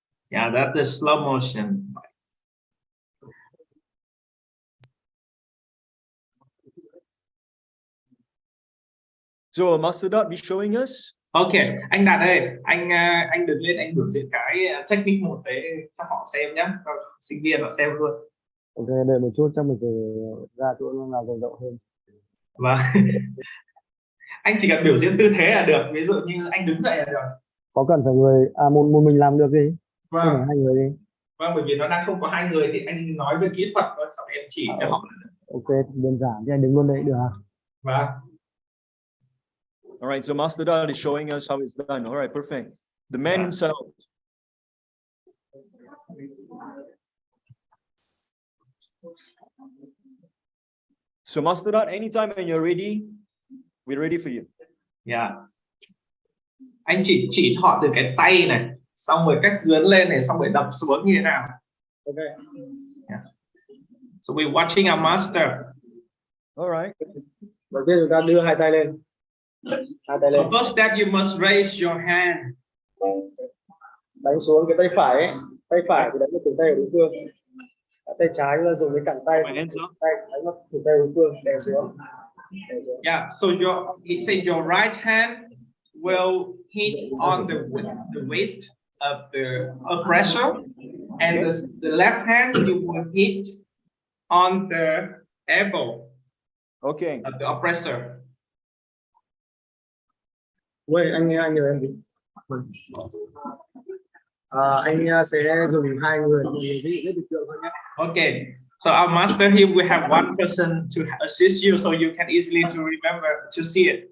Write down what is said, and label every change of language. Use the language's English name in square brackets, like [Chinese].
[English] Yeah, that's the slow motion. So Master Dot be showing us. [Vietnamese] Okay, anh Đạt ơi, anh đứng lên anh biểu diễn cái technique một đấy cho họ xem nhé, cho sinh viên họ xem luôn. Ok, đợi một chút cho mình phải ra chỗ nào rộng rộng hơn. Và anh chỉ cần biểu diễn tư thế là được, ví dụ như anh đứng dậy là được. Có cần phải người một mình làm được gì? Không phải Vâng, hai người đi. vâng, bởi vì nó đang không có hai người thì anh nói về kỹ thuật thôi, sau em chỉ cho họ. Ok, đơn giản thì anh đứng luôn đấy được hả? Vâng. [English] All right. So Master Dot is showing us how it's done. All right. Perfect. The man himself. So Master Dot, anytime when you're ready, we're ready for you. Yeah. [Vietnamese] Anh chỉ cho họ từ cái tay này, xong rồi cách dướn lên này, xong rồi đập xuống như thế nào. [English] Ok. Yeah. So we're watching our master. All right. [Vietnamese] Đầu tiên chúng ta đưa hai tay lên. Hai tay [English] So [Vietnamese] lên. [English] first step, you must raise your hand. [Vietnamese] Đánh xuống cái tay phải ấy. Tay phải thì đánh vào cổ tay của đối phương. Tay trái là dùng cái cẳng tay. [English] My hands up. [Vietnamese] Tay đánh vào cổ tay của đối phương. Đè xuống. Đè xuống. [English] Yeah. So he said your right hand will hit on the waist of the oppressor, and the left hand you will hit on the elbow Okay. of the oppressor. [Vietnamese] Ui, anh nhờ em gì? Anh sẽ dùng hai người ví dụ rất được tượng thôi nhé. [English] Okay. So our master here will have one person to assist you, so you can easily to remember to see it.